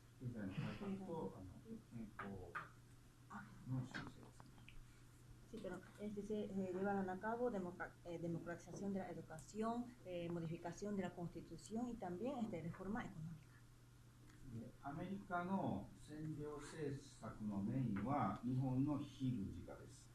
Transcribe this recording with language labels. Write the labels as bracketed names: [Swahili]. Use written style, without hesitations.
[Japanese] 経済の改革と憲法の修正ですね。 [Spanish] Sí, pero se llevaron a cabo democratización de la educación, modificación de la constitución y también reforma económica. [Japanese] でアメリカの占領政策のメインは日本の非軍事化です。